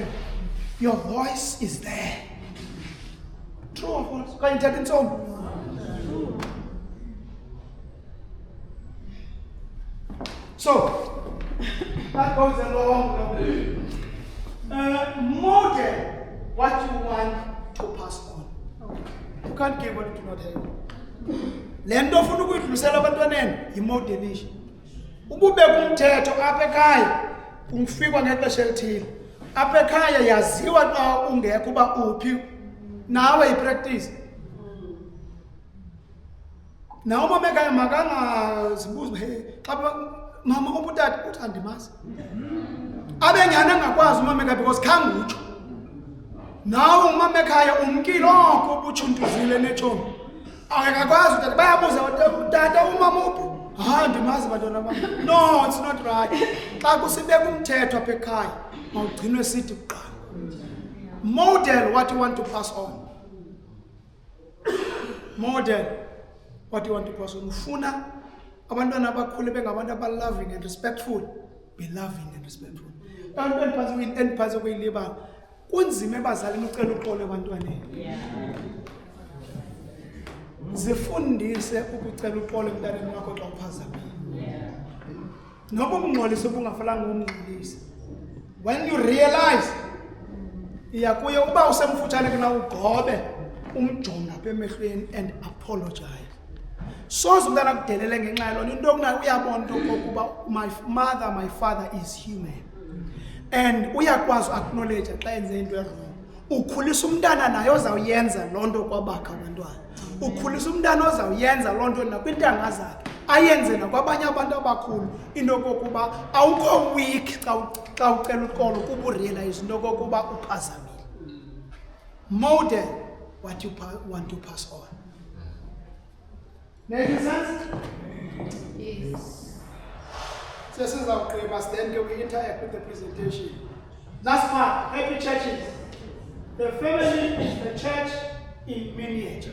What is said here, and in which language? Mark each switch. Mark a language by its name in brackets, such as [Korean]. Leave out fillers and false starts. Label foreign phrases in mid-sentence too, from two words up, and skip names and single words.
[English] Your voice is there. True or false? Can you tell it so? So that goes a long way. Model what you want to pass on. You can't give what you do not have. [Xhosa] Le nto ofuna ukuyidlulisela abantwaneni yimodelisha. Ububeka umthetho apha ekhaya ungifikwa ngexesha elithile. Apha ekhaya yaziwa xa ungekho uba uphi nawe ipractice. Nawe umama ekhaya makangazibuzi xa mama ubutata uthi andimazi. Abenyana angakwazi umama ekhaya because khange utsho. Nawe umama ekhaya umkile oko ubuchuntuzile netshomi. Akakwazi utata bayabuza utata umama uphi. Ndimazi bantwana bam. [English] No, it's not right. [Xhosa] Xa kusibeka umthetho apha ekhaya mawugcinwe sithi kuqala. [English] Model what you want to pass on. Model what you want to pass on. [Xhosa] Ufuna abantwana abakhule bengabantu abaloving [English] and respectful. Be loving and respectful. [Xhosa] Endiphantsi kuyilibala kunzima ebazalini ucela uxolo ebantwaneni. Zifundise ukucela uxolo emntaneni wakho xa uphazamile. Noba umngxolisa ubungafanelanga umngxolise. [English] When you realize [Xhosa] iyakuye uba usemfutshane kuna ugobe umjonga apha emehlweni [English] and apologize. [Xhosa] Soze umntana akudelele ngenxa yalona into okunayo uyabona into okokuba [English] my father is human. [Xhosa] And uyakwazi acknowledge xa enze into wrong. Ukhulisa umntana naye ozawuyenza lonto kwabakho abantwana. Ukhulisa umntana ozawuyenza lonto nakwintanga zakhe. Ayenze nakwabanye abantu abakhulu into okokuba awukho weak xa ucela uxolo kuba urealize into okokuba uphazamile. [English] Model what you want to pass on. Make sense? Yes. So this is our class. Then we interact with the presentation. Last part, happy churches. The family is the church in miniature.